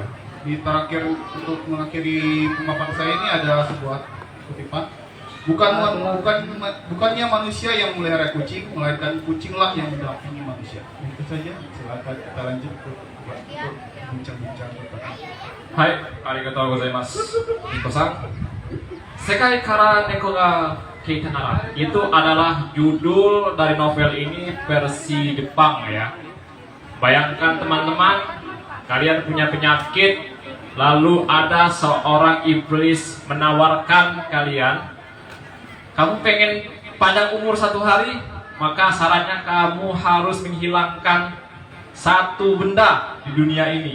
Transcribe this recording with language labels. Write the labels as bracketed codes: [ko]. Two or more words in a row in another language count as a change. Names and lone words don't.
[id] Di terakhir untuk mengakhiri pemaparan saya ini ada sebuah kutipan. Bukannya manusia yang memelihara kucing, melainkan kucinglah yang mendampingi manusia. Itu saja. Silakan kita lanjut ke bincang-bincang. Hai, [ja] ありがとうございます。Niko-san. 世界から猫がけいたなら. [id] Itu adalah judul dari novel ini versi Jepang ya. Bayangkan teman-teman, kalian punya penyakit, lalu ada seorang iblis menawarkan kalian, kamu pengen panjang umur 1 hari, maka syaratnya kamu harus menghilangkan satu benda di dunia ini.